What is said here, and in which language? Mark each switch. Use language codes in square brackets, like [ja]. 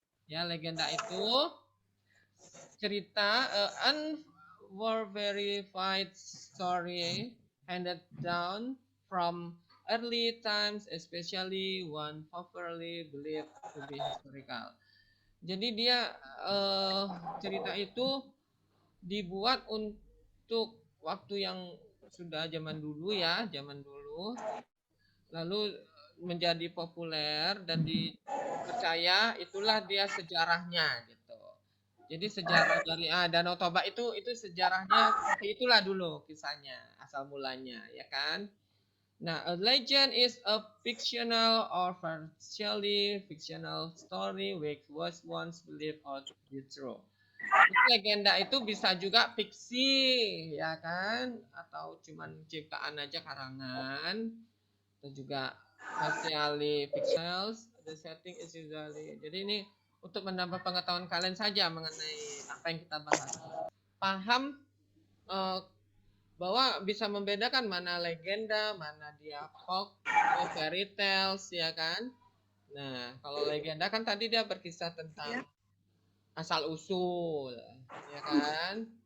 [id] Ya, legenda itu cerita [en] unverified story handed down from early times, especially one popularly believed to be historical. [id] Jadi dia cerita itu dibuat untuk waktu yang sudah zaman dulu ya, zaman dulu. Lalu menjadi populer dan dipercaya itulah dia sejarahnya gitu. Jadi sejarah dari Danau Toba itu sejarahnya seperti itulah dulu kisahnya, asal mulanya ya kan. [en] Nah, a legend is a fictional or partially fictional story which was once believed or to be true. [id] Legenda itu bisa juga fiksi ya kan, atau cuman ciptaan aja karangan. Atau juga [en] partially fictional, the setting is usually. [id] Jadi ini untuk menambah pengetahuan kalian saja mengenai apa yang kita bahas. Paham bahwa bisa membedakan mana legenda, mana dia folk, fairy tales ya kan. Nah, kalau legenda kan tadi dia berkisah tentang asal usul ya kan.